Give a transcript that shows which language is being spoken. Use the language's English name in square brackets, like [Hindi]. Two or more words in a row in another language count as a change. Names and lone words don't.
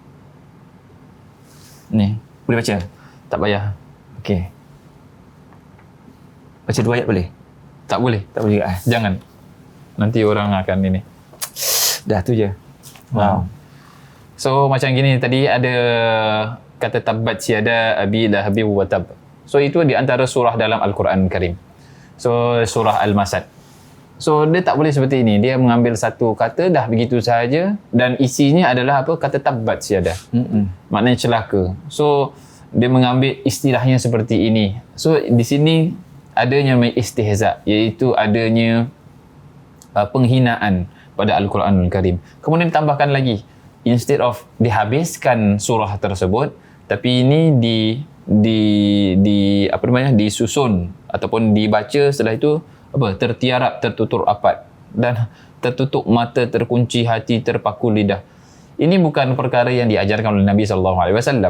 [Malay] Ni. Boleh baca? Tak payah. Okey. Baca 2 ayat boleh? Tak boleh. Tak boleh juga Jangan. Nanti orang akan ini. Dah tu je. Wow. So macam gini tadi ada kata [Arabic] تبت يدا أبي لهب وتب. [Malay] So itu di antara surah dalam Al-Quran Karim. So surah Al-Masad. So dia tak boleh seperti ini. Dia mengambil satu kata dah begitu sahaja dan isinya adalah apa? Kata [Arabic] تبت يدا. [Malay] Maknanya celaka. So dia mengambil istilahnya seperti ini. So di sini adanya istihza, iaitu adanya penghinaan pada Al-Quranul Karim. Kemudian ditambahkan lagi, [English] instead of [Malay] dihabiskan surah tersebut, tapi ini disusun ataupun dibaca setelah itu tertiarap, tertutup rapat dan tertutup mata, terkunci hati, terpaku lidah. Ini bukan perkara yang diajarkan oleh Nabi SAW.